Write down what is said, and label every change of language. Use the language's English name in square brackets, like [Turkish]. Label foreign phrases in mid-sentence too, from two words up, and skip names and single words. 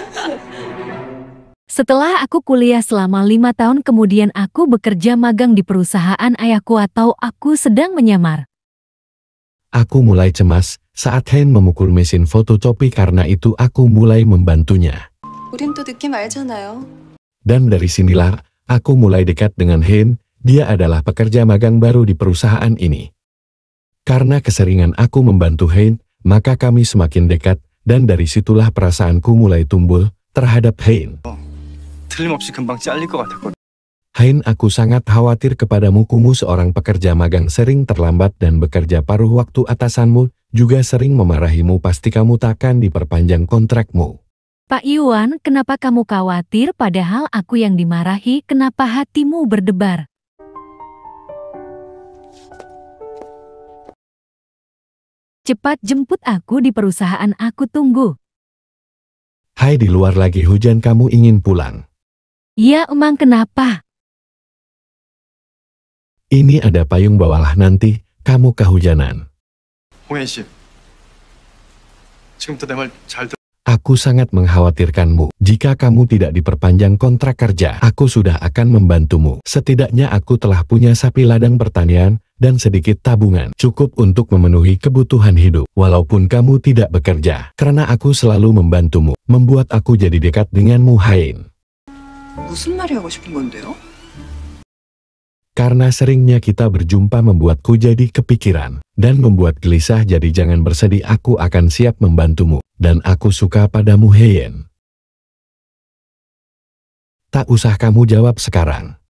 [Indonesian] Setelah aku kuliah selama 5 tahun, kemudian aku bekerja magang di perusahaan ayahku atau aku sedang menyamar. Aku mulai cemas saat Hein memukul mesin fotokopi, karena itu aku mulai membantunya. [Korean] 우린 또 느낌 알잖아요. [Indonesian] Dan dari sinilah aku mulai dekat dengan Hein. Dia adalah pekerja magang baru di perusahaan ini. Karena keseringan aku membantu Hein, maka kami semakin dekat, dan dari situlah perasaanku mulai tumbuh terhadap Hein. [Korean] 틀림없이 금방 잘릴 것 같았거든. [Indonesian] Hein, aku sangat khawatir kepadamu. Kamu seorang pekerja magang sering terlambat dan bekerja paruh waktu. Atasanmu juga sering memarahimu. Pasti kamu takkan diperpanjang kontrakmu. Pak Yuan, kenapa kamu khawatir padahal aku yang dimarahi? Kenapa hatimu berdebar? Cepat jemput aku di perusahaan, aku tunggu. Hai, di luar lagi hujan, kamu ingin pulang? Iya, emang kenapa? Ini ada payung, bawalah, nanti kamu kehujanan. [Korean] 홍현 씨, 지금부터 내 말 잘 들어. [Indonesian] Aku sangat mengkhawatirkanmu. Jika kamu tidak diperpanjang kontrak kerja, aku sudah akan membantumu. Setidaknya aku telah punya sapi ladang pertanian dan sedikit tabungan, cukup untuk memenuhi kebutuhan hidup. Walaupun kamu tidak bekerja, karena aku selalu membantumu, membuat aku jadi dekat denganmu, Hein. [Korean] 무슨 말이 하고 싶은 건데요? [Indonesian] Karena seringnya kita berjumpa membuatku jadi kepikiran dan membuat gelisah, jadi jangan bersedih, aku akan siap membantumu, dan aku suka padamu, Hein. Tak usah kamu jawab sekarang.